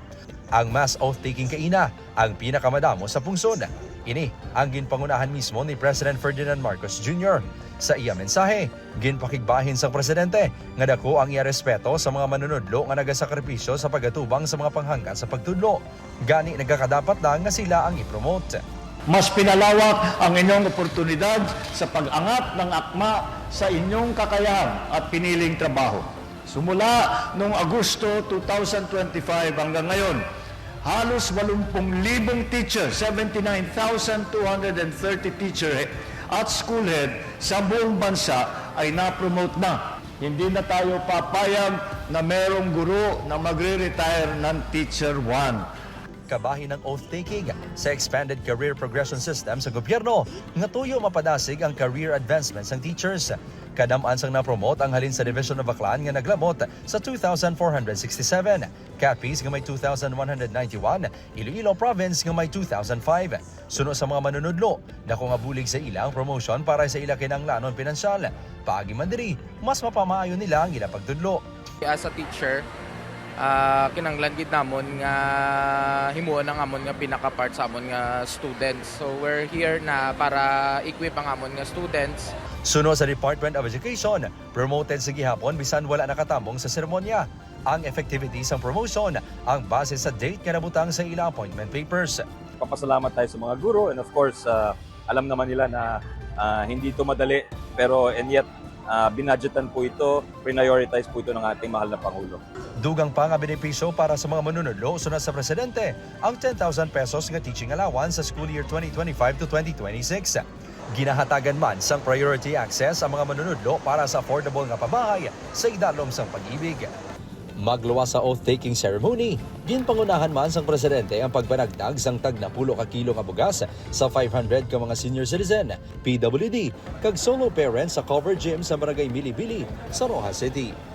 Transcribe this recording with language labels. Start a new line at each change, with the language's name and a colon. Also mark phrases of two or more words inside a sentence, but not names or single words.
Hiligaynon: Ang mass oath-taking kaina ang pinakamadamo sa pungsod. Ini ang ginpangunahan mismo ni President Ferdinand Marcos Jr. Sa iya mensahe, ginpakigbahin sang presidente nga dako ang iya respeto sa mga manunudlo nga nagasakripisyo sa pagatubang sa mga panghanggan sa pagtudlo. Gani nagakadapat lang nga sila ang i-promote.
Filipino: Mas pinalawak ang inyong oportunidad sa pag-angat ng akma sa inyong kakayahan at piniling trabaho. Sumula noong Agosto 2025 hanggang ngayon, halos 80,000 teachers, 79,230 teacher at school head sa buong bansa ay na-promote na. Hindi na tayo papayag na merong guro na magre-retire ng Teacher 1.
Hiligaynon: Kabahin ng oath-taking sa Expanded Career Progression System sa gobyerno nga tuyo mapadasig ang
English: career advancements
Hiligaynon: ng teachers. Kadamaan sang na-promote ang halin sa Division of Aklan nga naglabot sa 2,467, Capiz nga may 2,191, Iloilo Province nga may 2,005. Suno sa mga manunudlo, dako nga bulig sa ilang promotion para sa ila kinanglanon pinansyal. Paagi man diri, mas mapamaayo nila ang ila pagtudlo.
English: As a teacher,
Hiligaynon: kinanglan gid namon nga himuon ang amon nga pinaka-part sa amon nga students.
English: So we're here
Hiligaynon: na para equip ang amon nga students. Suno sa Department of Education, promoted sa gihapon bisan wala nakatambong sa seremonya. Ang effectivity sa promotion ang base sa date nga nabutang sa ilang
English: appointment papers.
Filipino: Papasalamat tayo sa mga guro
English: and of course,
Filipino: alam naman nila na hindi ito madali pero and yet binadgetan po ito, prioritize po ito ng ating mahal na Pangulo.
Hiligaynon: Dugang pa nga benepisyo para sa mga manunodlo sunod sa presidente ang 10,000 pesos nga
English: teaching allowance
Hiligaynon: sa
English: school year 2025 to 2026.
Hiligaynon: Ginahatagan man sang
English: priority access
Hiligaynon: ang mga manunodlo para sa affordable nga pabahay sa idalom sang pag-ibig. Magluwas sa oath-taking ceremony, ginpangunahan man sang presidente ang pagbanagdag sang tag na 10 ka kilo nga bugas sa 500 ka mga
English: senior citizen,
Hiligaynon: PWD, kag
English: solo parents
Hiligaynon: sa
English: covered gym
Hiligaynon: sa Barangay Milibili sa Rojas City.